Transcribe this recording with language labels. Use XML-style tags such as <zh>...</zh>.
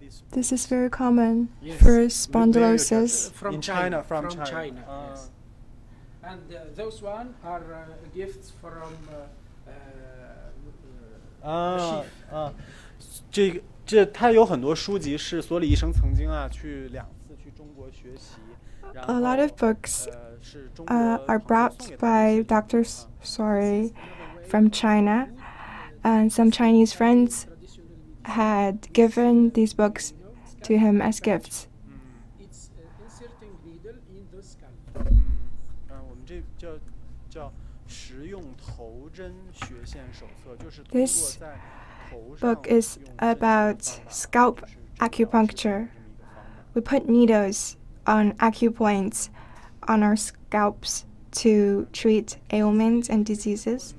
<en>This is very common for spondylosis. From China. Yes. And those one are gifts from chief.</en> <zh>他有很多书籍是索里医生曾经去2次去中国学习。</zh> <en>A lot of books are brought by Dr. Sari from China, and some Chinese friends had given these books to him as gifts. It's inserting needle in the scalp.</en> <zh>我们这叫实用头针血线手册，就是通过</zh> <en>This</en> <zh>在头上</zh> <en>book is about scalp acupuncture. We put needles on acupoints on our scalps to treat ailments and diseases.</en>